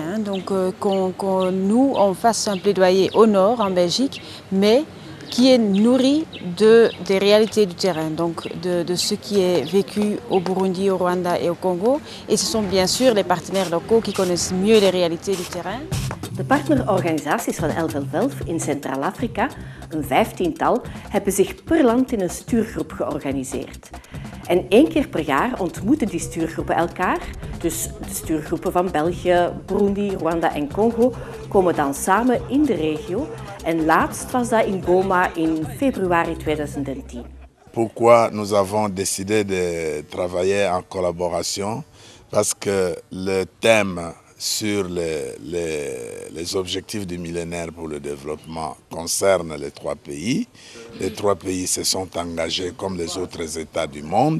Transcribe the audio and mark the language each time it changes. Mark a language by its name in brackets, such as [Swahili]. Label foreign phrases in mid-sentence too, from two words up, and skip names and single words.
[French] Hein, donc, nous, on fasse un plaidoyer au nord, en Belgique, mais qui est nourri des réalités du terrain, donc de ce qui est vécu au Burundi, au Rwanda et au Congo. Et ce sont bien sûr les partenaires locaux qui connaissent mieux les réalités du terrain. [Dutch] De partnerorganisaties van LVLVELF in Centraal-Afrika, een 15-tal, hebben zich per land in een stuurgroep georganiseerd. En 1 keer per jaar ontmoeten die stuurgroepen elkaar. Dus de stuurgroepen van België, Burundi, Rwanda en Congo komen dan samen in de regio. En laatst was dat in Goma in februari 2010. [French] Pourquoi nous avons décidé de travailler en collaboration? Parce que le thème sur les objectifs du millénaire pour le développement concerne les 3 pays. Les 3 pays se sont engagés comme les autres États du monde.